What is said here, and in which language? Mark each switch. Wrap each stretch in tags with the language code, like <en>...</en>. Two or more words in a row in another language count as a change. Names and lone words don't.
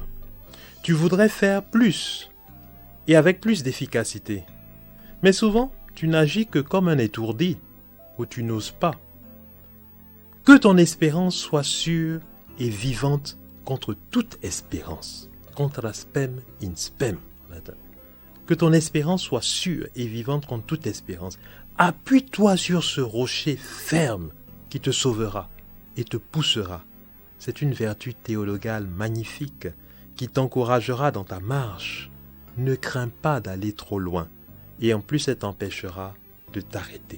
<fr>Tu voudrais faire plus et avec plus d'efficacité. Mais souvent, tu n'agis que comme un étourdi ou tu n'oses pas. Que ton espérance soit sûre et vivante contre toute espérance.</fr> <la>Contra spem in spem.</la> <fr>Que ton espérance soit sûre et vivante contre toute espérance. Appuie-toi sur ce rocher ferme qui te sauvera et te poussera. C'est une vertu théologale magnifique qui t'encouragera dans ta marche. Ne crains pas d'aller trop loin et en plus elle t'empêchera de t'arrêter.</fr>